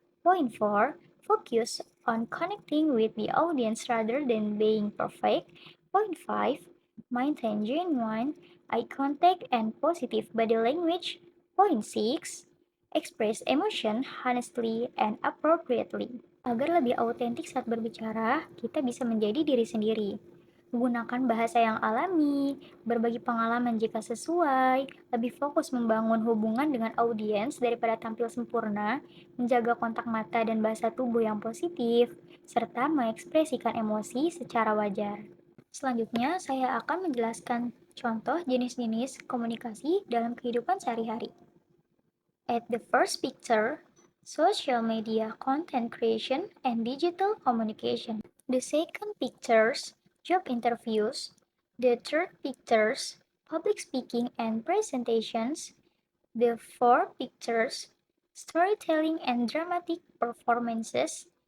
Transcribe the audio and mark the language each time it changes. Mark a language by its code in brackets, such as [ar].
[en] Point 4, focus on connecting with the audience rather than being perfect. Point 5, maintain genuine eye contact and positive body language. Point 6, express emotion honestly and appropriately. [id] Agar lebih autentik saat berbicara, kita bisa menjadi diri sendiri. Menggunakan bahasa yang alami, berbagi pengalaman jika sesuai, lebih fokus membangun hubungan dengan audiens daripada tampil sempurna, menjaga kontak mata dan bahasa tubuh yang positif, serta mengekspresikan emosi secara wajar. Selanjutnya, saya akan menjelaskan contoh jenis-jenis komunikasi dalam kehidupan sehari-hari. [en] At the first picture, social media content creation and digital communication. The second pictures, job interviews. The third pictures, public speaking and presentations. The fourth pictures, storytelling and dramatic performances.